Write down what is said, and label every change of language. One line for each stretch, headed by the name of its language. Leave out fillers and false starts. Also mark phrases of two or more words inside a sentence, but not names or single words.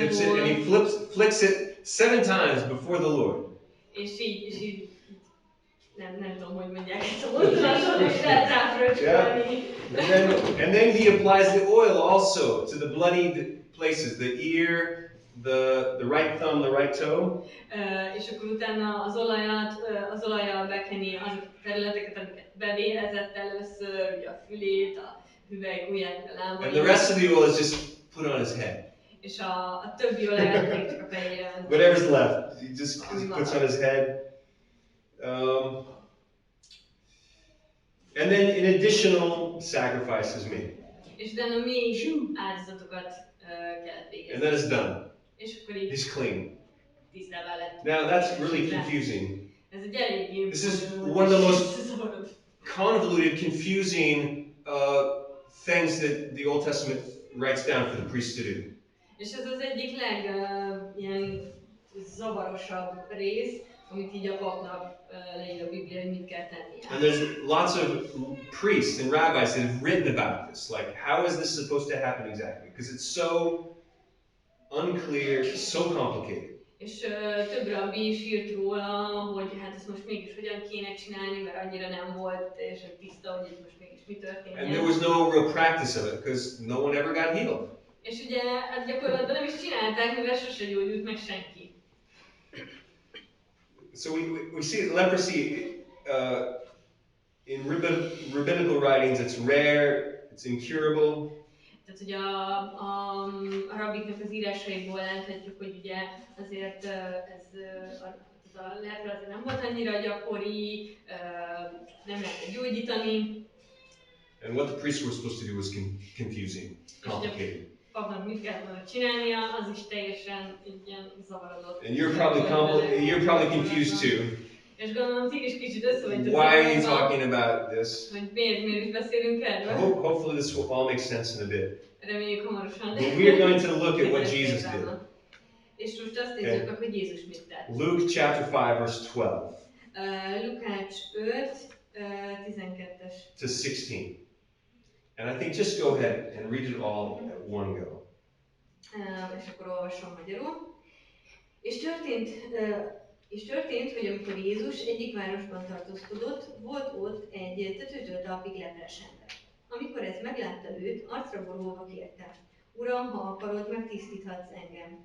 English: Dips it, and he flicks it 7 times before the Lord.
Hungarian: És így nem tudom, hogy mondják ezt a mozdulatot, és lehet ráfröccsölni.
English: And then he applies the oil also to the bloodied places, the ear, the right thumb, the right toe.
Hungarian: És akkor utána az olajjal bekeni azokat a területeket, amiket bevérezett először, ugye a fülét, a hüvelykujját, a lábait.
English: And the rest of the oil is just put on his head.
Hungarian: És a többi olajat pedig csak a fejére ment.
English: Whatever's left, he just puts on his head. And then an additional sacrifice is made.
Hungarian: És utána még áldozatokat kellett végezni.
English: And then it's done.
Hungarian: És akkor így
English: he's clean.
Hungarian: tisztává lett.
English: Now that's really confusing.
Hungarian: Ez egy eléggé
English: This is one of the most convoluted, confusing things that the Old Testament writes down for the priests to do.
Hungarian: És ez az egyik ilyen zavarosabb rész, amit így a papnak leír a Biblia, hogy mit kell tennie.
English: And there's lots of priests and rabbis that have written about this, like how is this supposed to happen exactly? Because it's so unclear, so complicated.
Hungarian: És több rabbi is írt róla, hogy hát ezt most mégis hogyan kéne csinálni, mert annyira nem volt teljesen tiszta, hogy itt most mégis mi történjen.
English: And there was no real practice of it, because no one ever got healed.
Hungarian: És ugye hát gyakorlatban nem is csinálták, mivel sose gyógyult meg senki.
English: So we see leprosy in rabbinical writings. It's rare, it's incurable.
Hungarian: Tehát ugye a rabbiknak az írásaiból láthatjuk, hogy ugye azért a lepra azért nem volt annyira gyakori, nem lehetett gyógyítani.
English: And what the priests were supposed to do was confusing, complicated.
Hungarian: Papnak mit kellett volna csinálnia, az is teljesen ilyen zavarodott.
English: And you're probably confused too.
Hungarian: És gondolom, ti is kicsit összevettek.
English: Why are you talking about this?
Hungarian: Hogy miért is beszélünk erről?
English: Hopefully this will all make sense in a bit.
Hungarian: Reméljük hamarosan.
English: But we are going to look at what Jesus did.
Hungarian: És most azt nézzük meg, hogy Jézus mit tett.
English: Luke chapter 5 verse 12.
Hungarian: Lukács 5, 12-es.
English: To 16. And I think just go ahead and read it all at one go.
Hungarian: És akkor olvasom magyarul. És történt, hogy amikor Jézus egyik városban tartózkodott, volt ott egy tetőtől talpig leprás ember. Amikor ez meglátta őt, arcra borulva kérte: Uram, ha akarod, megtisztíthatsz engem.